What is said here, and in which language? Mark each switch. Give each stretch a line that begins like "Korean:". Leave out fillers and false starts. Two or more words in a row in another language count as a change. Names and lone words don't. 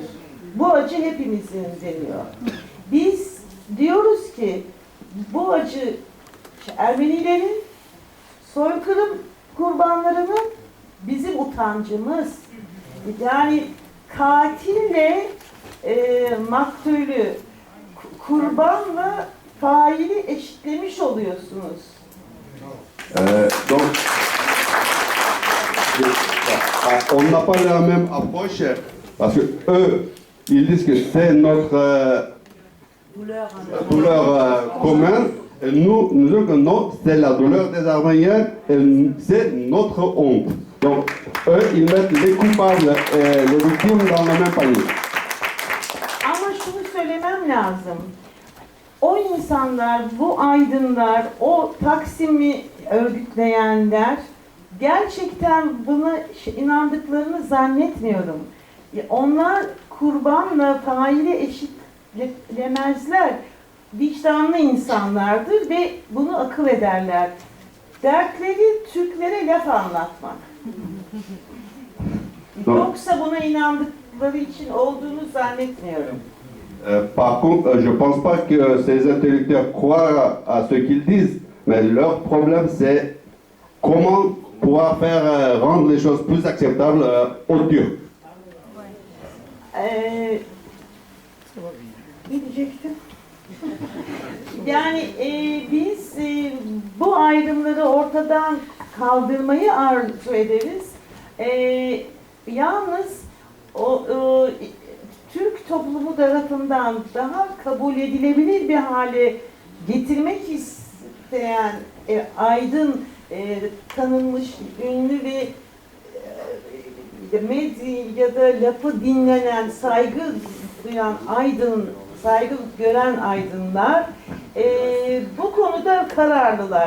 Turkish: Bu acı hepimizin deniyor. Biz diyoruz ki bu acı Ermenilerin, soykırım kurbanlarının bizim utancımız. Yani katille maktulü, kurbanla faili eşitlemiş oluyorsunuz.
French: Donc, on n'a pas la même approche parce que eux, ils disent que c'est notre douleur commune. Et nous disons que non, c'est la douleur des Arméniens et c'est notre honte. Donc, eux, ils mettent les coupables et les victimes dans le même panier.
Turkish: Ama şunu söylemem lazım. O insanlar, bu aydınlar, o Taksim'i örgütleyenler gerçekten buna inandıklarını zannetmiyorum. Onlar kurbanla faili eşitlemezler. Vicdanlı insanlardır ve bunu akıl ederler. Dertleri Türklere laf anlatmak. Yoksa buna inandıkları için olduğunu zannetmiyorum.
French: Par contre, je ne pense pas que ces intellectuels croient à ce qu'ils disent, mais leur problème c'est comment pouvoir faire rendre les choses plus acceptables aux Turcs.
Turkish: Ne diyecektim? Yani biz bu ayrımları ortadan kaldırmayı arzu ederiz. Yalnız Türk toplumu tarafından daha kabul edilebilir bir hale getirmek isteyen aydın, tanınmış, ünlü ve medyada lafı dinlenen, saygı duyan aydın, saygı gören aydınlar bu konuda kararlılar.